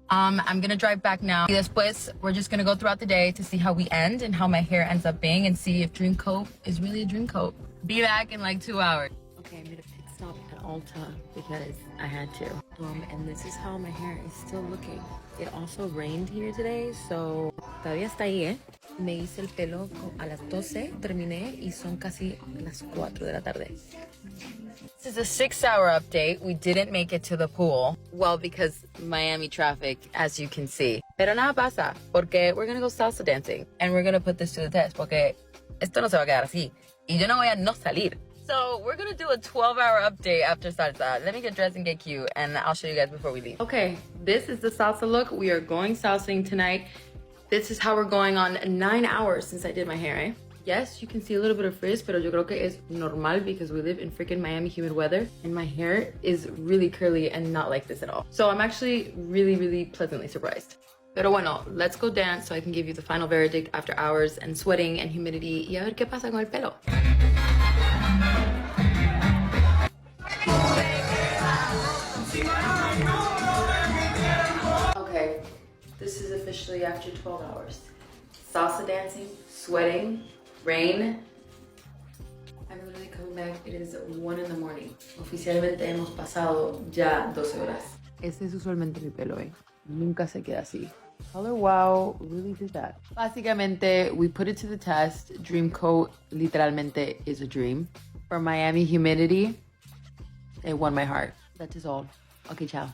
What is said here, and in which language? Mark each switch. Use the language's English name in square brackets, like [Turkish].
[English] I'm gonna drive back now. [Spanish] Después, [English] we're just gonna go throughout the day to see how we end and how my hair ends up being and see if Dream Coat is really a dream coat. Be back in like 2 hours. Okay, I made a pit stop at Ulta because I had to. And this is how my hair is still looking. It also rained here today, so [Spanish] todavía está ahí, ¿eh? Me hice el pelo a las 12, terminé y son casi las 4 de la tarde. [English] This is a 6-hour update. We didn't make it to the pool. Well, because Miami traffic, as you can see. [Spanish] Pero nada pasa, porque [English] we're gonna go salsa dancing. And we're gonna put this to the test, [Spanish] porque esto no se va a quedar así. Y yo no voy a no salir. [English] So we're gonna do a 12-hour update after salsa. Let me get dressed and get cute, and I'll show you guys before we leave. Okay, this is the salsa look. We are going salsing tonight. This is how we're going on 9 hours since I did my hair, eh? Yes, you can see a little bit of frizz, [Spanish] pero yo creo que es normal [English] because we live in freaking Miami humid weather, and my hair is really curly and not like this at all. So I'm actually really pleasantly surprised. [Spanish] Pero bueno, [English] let's go dance so I can give you the final verdict after hours and sweating and humidity [Spanish] y a ver qué pasa con el pelo. [English] Okay, this is officially after 12 hours. Salsa dancing, sweating, rain. I'm literally coming back. It is 1 in the morning. [Spanish] Oficialmente hemos pasado ya 12 horas. Este es usualmente mi pelo, eh. Nunca se queda así. [English] Color Wow really did that. [Spanish] Básicamente, [English] we put it to the test. Dream Coat [Spanish] literalmente [English] is a dream. For Miami humidity, it won my heart. That is all. Okay, ciao.